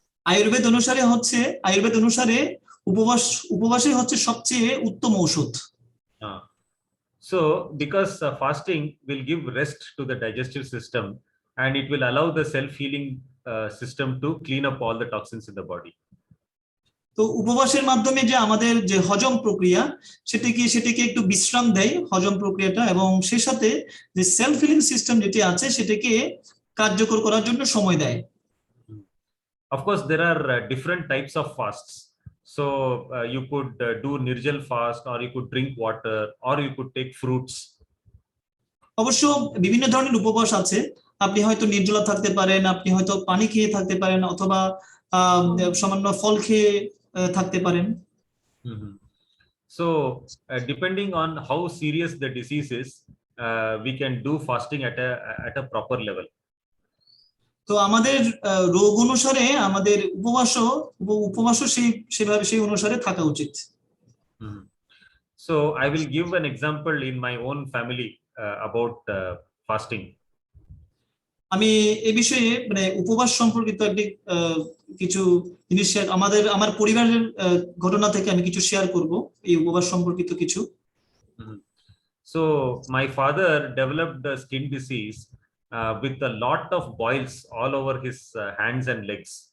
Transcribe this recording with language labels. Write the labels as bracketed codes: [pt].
[bn] আয়ুর্বেদ অনুসারে উপবাসই হচ্ছে সবচেয়ে উত্তম ঔষধ। [en] So because fasting will give rest to the digestive system, and it will allow the self-healing system to clean up all the toxins in the body. [bn] তো উপবাসের মাধ্যমে যে আমাদের যে হজম প্রক্রিয়া, সেটাকে একটু বিশ্রাম দেয় হজম প্রক্রিয়াটা, এবং সেই সাথে যে সেলফ হিলিং সিস্টেম যেটি আছে সেটাকে কার্যকর করার জন্য সময় দেয়। [en] Of course, there are different types of fasts. So you could do Nirjal fast, or you could drink water, or you could take fruits. [bn] অবশ্য বিভিন্ন ধরনের উপবাস আছে। আপনি হয়তো নির্জলা থাকতে পারেন, আপনি হয়তো পানি খেয়ে থাকতে পারেন, অথবা সামান্য ফল খেয়ে থাকতে পারেন। [en] So depending on how serious the disease is, we can do fasting at a proper level. [bn] তো আমাদের রোগ অনুসারে আমাদের উপবাসও সেই অনুসারে থাকা উচিত। [en] So I will give an example in my own family about fasting. [bn] আমি এই বিষয়ে মানে উপবাস সম্পর্কিত কিছু জিনিস আমার পরিবারের ঘটনা থেকে আমি কিছু শেয়ার করব এই উপবাস সম্পর্কিত কিছু। [en] So my father developed a skin disease with a lot of boils all over his hands and legs.